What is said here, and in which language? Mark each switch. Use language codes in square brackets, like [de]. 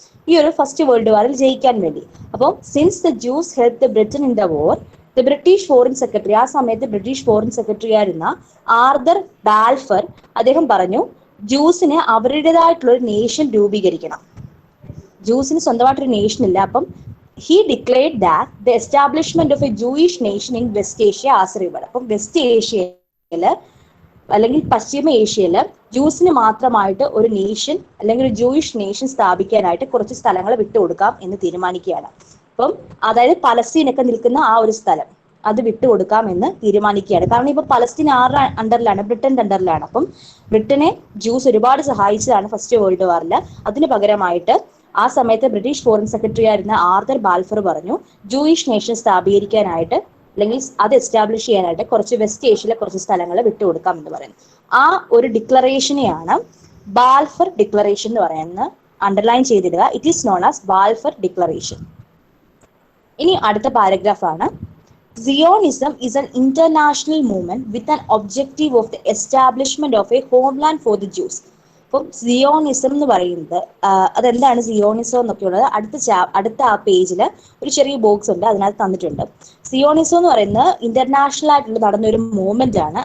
[ml] ഈ ഒരു first world വാറിൽ ജയിക്കാൻ വേണ്ടി. അപ്പോൾ [en] since the Jews help the Britain in the war, the British foreign secretary, [ml] ആ സമയത്ത് ബ്രിട്ടീഷ് ഫോറിൻ സെക്രട്ടറി ആയിരുന്ന ആർതർ ബാൽഫർ, അദ്ദേഹം പറഞ്ഞു ജ്യൂസിന് അവരുടേതായിട്ടുള്ള ഒരു നേഷൻ രൂപീകരിക്കണം. ജ്യൂസിന് സ്വന്തമായിട്ടൊരു നേഷൻ ഇല്ല. [en] അപ്പം he declared that the establishment of a Jewish nation in West Asia as a reward. [ml] അപ്പം വെസ്റ്റ് ഏഷ്യയില് അല്ലെങ്കിൽ പശ്ചിമ ഏഷ്യയില് ജ്യൂസിന് മാത്രമായിട്ട് ഒരു നേഷൻ അല്ലെങ്കിൽ ഒരു ജൂയിഷ് നേഷൻ സ്ഥാപിക്കാനായിട്ട് കുറച്ച് സ്ഥലങ്ങൾ വിട്ടുകൊടുക്കാം എന്ന് തീരുമാനിക്കുകയാണ്. അപ്പം അതായത് പലസ്തീനൊക്കെ നിൽക്കുന്ന ആ ഒരു സ്ഥലം അത് വിട്ടുകൊടുക്കാം എന്ന് തീരുമാനിക്കുകയാണ്. കാരണം ഇപ്പൊ പലസ്തീൻ ആരുടെ അണ്ടറിലാണ്? ബ്രിട്ടന്റെ അണ്ടറിലാണ്. അപ്പം ബ്രിട്ടനെ ജ്യൂസ് ഒരുപാട് സഹായിച്ചതാണ് ഫസ്റ്റ് വേൾഡ് വാറിൽ. അതിന് പകരമായിട്ട് ആ സമയത്ത് ബ്രിട്ടീഷ് ഫോറിൻ സെക്രട്ടറി ആയിരുന്ന ആർതർ ബാൽഫർ പറഞ്ഞു ജൂയിഷ് നേഷൻ സ്ഥാപീകരിക്കാനായിട്ട് അല്ലെങ്കിൽ അത് എസ്റ്റാബ്ലിഷ് ചെയ്യാനായിട്ട് കുറച്ച് വെസ്റ്റ് ഏഷ്യയിലെ കുറച്ച് സ്ഥലങ്ങൾ വിട്ടുകൊടുക്കാം എന്ന് പറയുന്നു. ആ ഒരു ഡിക്ലറേഷനെയാണ് ബാൽഫർ ഡിക്ലറേഷൻ എന്ന് പറയുന്നത്. Underline ചെയ്തിടുക. [en] It is known as Balfour declaration. [ml] ഇനി അടുത്ത പാരഗ്രാഫാണ്. [en] Zionism is an international movement with an objective of the establishment of a homeland for the Jews. [ml] അപ്പം സിയോണിസം എന്ന് പറയുന്നത് അതെന്താണ് സിയോണിസം എന്നൊക്കെയുള്ളത് അടുത്ത ആ പേജിൽ ഒരു ചെറിയ ബോക്സ് ഉണ്ട്, അതിനകത്ത് തന്നിട്ടുണ്ട്. സിയോണിസം എന്ന് പറയുന്നത് ഇന്റർനാഷണൽ ആയിട്ടുള്ള നടന്ന ഒരു മൂവ്മെന്റ് ആണ്.